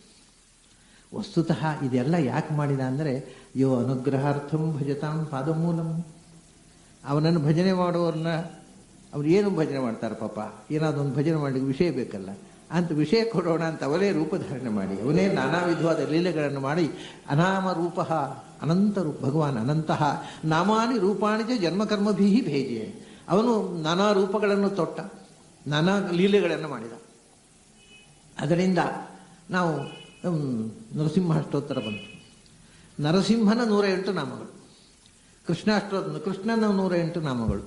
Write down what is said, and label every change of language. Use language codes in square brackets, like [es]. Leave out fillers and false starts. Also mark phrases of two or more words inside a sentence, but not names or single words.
[kn] ವಸ್ತುತಃ ಇದೆಲ್ಲ ಯಾಕೆ ಮಾಡಿದ ಅಂದರೆ, [sa] ಯೋ ಅನುಗ್ರಹಾರ್ಥಂ ಭಜತಾಂ ಪಾದಮೂಲಂ. [kn] ಅವನನ್ನು ಭಜನೆ ಮಾಡುವವ್ರನ್ನ, ಅವ್ರು ಏನು ಭಜನೆ ಮಾಡ್ತಾರೆ ಪಾಪ, ಏನಾದರೂ ಒಂದು ಭಜನೆ ಮಾಡಲಿಕ್ಕೆ ವಿಷಯ ಬೇಕಲ್ಲ ಅಂತ ವಿಷಯ ಕೊಡೋಣ ಅಂತ ಅವರೇ ರೂಪಧಾರಣೆ ಮಾಡಿ, ಅವನೇ ನಾನಾ ವಿಧವಾದ ಲೀಲೆಗಳನ್ನು ಮಾಡಿ, [sa] ಅನಾಮ ರೂಪ ಅನಂತ ರೂಪ ಭಗವಾನ್ ಅನಂತಹ ನಾಮಾನಿ ರೂಪಾಣಿ ಚ ಜನ್ಮಕರ್ಮಭೀ ಭೇಜೆ. [kn] ಅವನು ನಾನಾ ರೂಪಗಳನ್ನು ತೊಟ್ಟ, ನಾನಾ ಲೀಲೆಗಳನ್ನು ಮಾಡಿದ. ಅದರಿಂದ ನಾವು ನರಸಿಂಹಾಷ್ಟೋತ್ತರ ಬಂತು. ನರಸಿಂಹನ 108 ನಾಮಗಳು, ಕೃಷ್ಣನ 108 ನಾಮಗಳು.